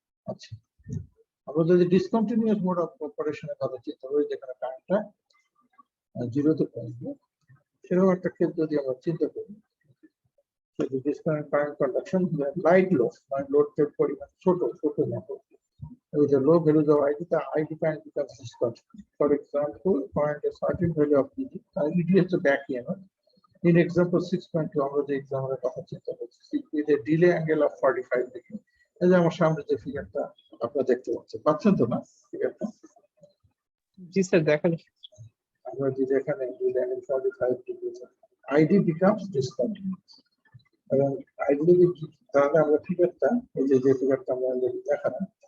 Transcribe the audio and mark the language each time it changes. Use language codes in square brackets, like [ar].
[bn] আচ্ছা, আমরা যদি ডিসকন্টিনিউয়াস মোড অফ অপারেশনের কথা চিন্তা করি যেখানে কারেন্টটা জিরোতে পৌঁছবে, সেরকম একটা ক্ষেত্রে যদি আমরা চিন্তা করি কারেন্ট কন্ডাকশন লাইট লোড, মানে লোডের পরিমাণ ছোট মতো, [en] with a low value of ID, the ID current becomes discontinuous. For example, find a certain value of ED. ED is the back EMF. In example 6.2, [bn] আমরা যে এক্সাম্পলের কথা চিন্তা করছি, [en] with a delay angle of 45 degree. [bn] এই যে আমার সামনে যে ফিগারটা আপনারা দেখতে পাচ্ছেন তো না ফিগারটা? জি স্যার, দেখা যাচ্ছে। আমরা যদি এখানে [en] delay angle 45 degree, ID becomes discontinuous. [bn] এবং ID যদি তাহলে আমরা ফিগারটা, এই যে ফিগারটা আমরা দেখালাম,